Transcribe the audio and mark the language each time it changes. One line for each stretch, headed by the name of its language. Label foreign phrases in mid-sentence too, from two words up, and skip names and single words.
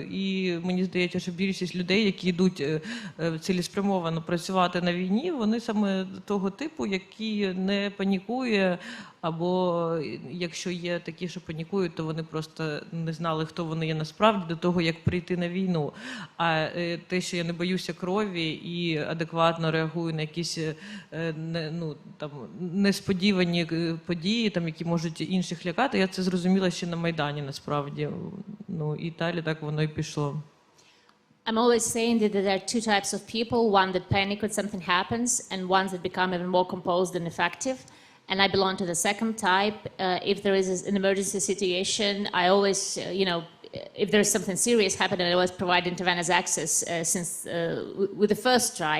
Ukrainian: І мені здається, що більшість людей, які йдуть цілеспрямовано працювати на війні, вони саме того типу, які не панікує, або якщо є такі, що панікують, то вони просто не знали, хто вони є насправді до того, як прийти на війну. А те, що я не боюся крові і адекватно реагую на якісь несподівані події, які можуть інших лякати, я це зрозуміла ще на Майдані, насправді. І далі так воно і пішло.
English: I'm always saying that there are two types of people, one that panic when something happens, and ones that become even more composed and effective. And I belong to the second type. If there is an emergency situation, I always, if there's something serious happening, I always provide intravenous access with the first try.